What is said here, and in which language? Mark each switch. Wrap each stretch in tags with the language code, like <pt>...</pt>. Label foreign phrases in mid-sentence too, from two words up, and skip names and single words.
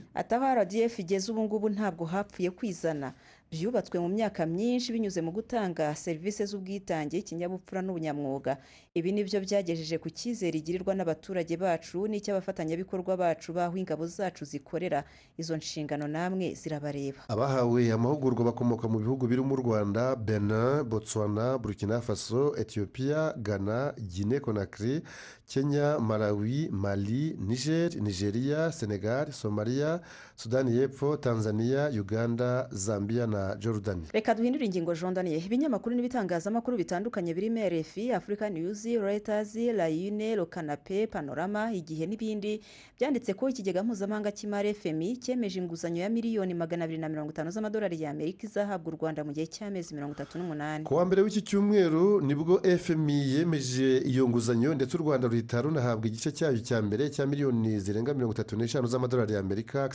<rw>aho RDF igeze ubu ngubu ntabwo hapfuye kwizana, byubatswe mu myaka myinshi binyuze mu gutanga serivisi z'ubwitange, ikinyabupfura n'ubunyamwuga. Ibi nibyo byagejeje ku cyizere igirirwa n'abaturage bacu n'icy'abafatanyabikorwa bacu baho ingabo zacu zikorera. Izo nshingano namwe zirabareba. Abahawe amahugurwa bakomoka mu bihugu birimo u Rwanda, Benin, Botswana, Burkina Faso, Ethiopia, Ghana, Guinée Conakry, Kenya, Malawi, Mali, Niger, Nigeria, Senegal, Somalia, Sudani y'Epfo, Tanzania, Uganda, Zambia na Jordan. Reka duhindure ingingo Jondaniye. Ibinyamakuru n'ibitangazamakuru bitandukanye birimo RFI, Africa News, Reuters, La Une, Le Canapé, Panorama, Igihe n'ibindi byanditse ko ikigega mpuzamahanga cy'imari FMI cyemeje inguzanyo ya miliyoni 250 z'amadolari y'Amerika izahabwa u Rwanda mu gihe cy'amezi 38. Ku wa mbere w'iki cyumweru nibwo FMI yemeje iyo nguzanyo ndetse u Rwanda ruhita runahabwa igice cyayo cya mbere cya miliyoni zirenga 35 z'amadolari y'Amerika.</rw>